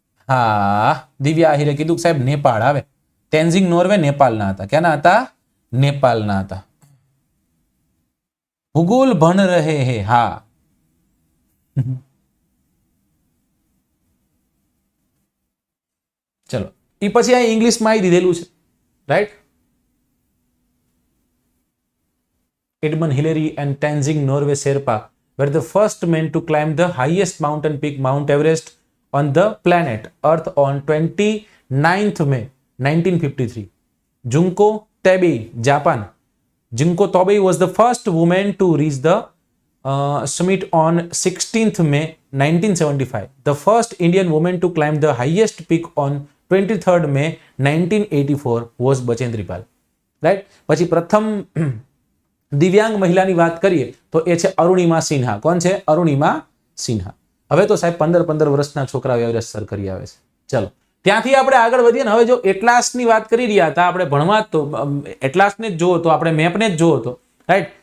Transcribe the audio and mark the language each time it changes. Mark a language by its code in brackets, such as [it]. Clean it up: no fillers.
[gu] હા, દિવ્યા આહિરે કીધું સાહેબ નેપાળ આવે. તેન્ઝિંગ નોર્વે નેપાળના હતા. ક્યાંના હતા? નેપાળના હતા. [hi] ભૂગોલ ભણ રહે હે. [gu] હા, ચલો એ પછી આ ઇંગ્લિશમાં આવી દીધેલું છે, right. [en] Edmund Hillary and Tenzing Norgay Sherpa were the first men to climb the highest mountain peak Mount Everest on the planet Earth on 29th May 1953. Junko Tobei, Japan. Junko Tobei was the first woman to reach the summit on 16th May 1975. The first Indian woman to climb the highest peak on 23rd May 1984 was Bachendri Pal. Right? [gu] પછી પ્રથમ દિવ્યાંગ મહિલાની વાત કરીએ તો એ છે અરુણિમા સિન્હા. કોણ છે? અરુણિમા સિન્હા. હવે તો સાહેબ 15 વર્ષના છોકરાઓ એવરેસ્ટ સર કરી આવે છે. ચલો ત્યાંથી આપણે આગળ વધીએ ને. હવે જો એટલાસની વાત કરી રહ્યા હતા આપણે ભણવા, તો એટલાસને જ જોવો તો આપણે મેપને જ જોવો તો, રાઈટ.